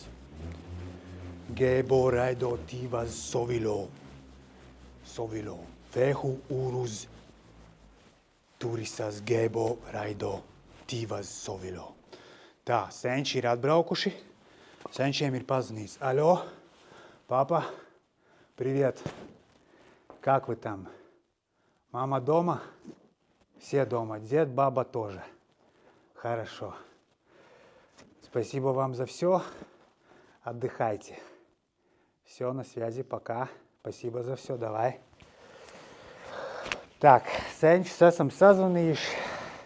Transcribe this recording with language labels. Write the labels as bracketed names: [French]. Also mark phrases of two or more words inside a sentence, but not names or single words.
[Latvian] Gebo raido tivaz sovilo. Sovilo. Fehu uruz turisas gebo raido tivaz sovilo. Tā, senči ir atbraukuši. Senčiem ir pazvanīts. [Russian] Aļo, papa, привет. Как вы там? Мама дома? Все дома. Дед, баба тоже. Хорошо. Спасибо вам за все. Отдыхайте. Все, на связи, пока. Спасибо за все, давай. Так, [Latvian] senčus esam sazvanījuši.